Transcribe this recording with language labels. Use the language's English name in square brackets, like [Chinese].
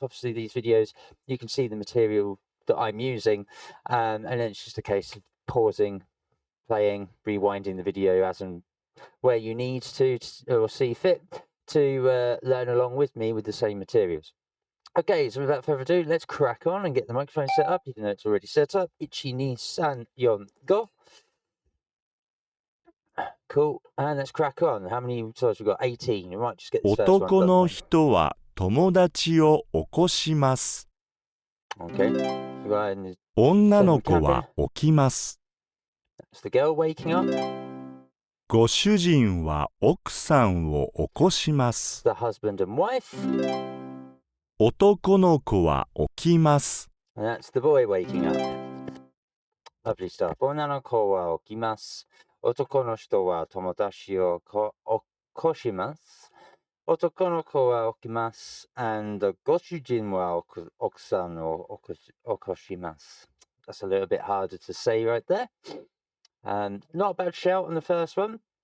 [English] Obviously these videos, you can see the material that I'm using, and then it's just a case of pausing, playing, rewinding the video as and where you need to or see fit to learn along with me with the same materials. Okay, so without further ado, let's crack on and get the microphone set up, even though it's already set up. [Japanese] Ichi, ni, san, yon, go. [English] Cool, and let's crack on. How many slides we got? 18. We might just get this first one done. [Japanese] 男の人は友達を起こします。 [English] Okay. So go ahead and [Japanese] 女の子は起きます。 [English] that's the girl waking up. [Japanese] ご主人は奥さんを起こします。 [English] The husband and wife. [Japanese] 男の子は起きます。 [English] And that's the boy waking up. Lovely stuff. [Japanese] 女の子は起きます。男の人は友達を起こします。男の子は起きます。And ご主人は奥さんを起こします。 [English] That's a little bit harder to say right there. Not a bad shout on the first one.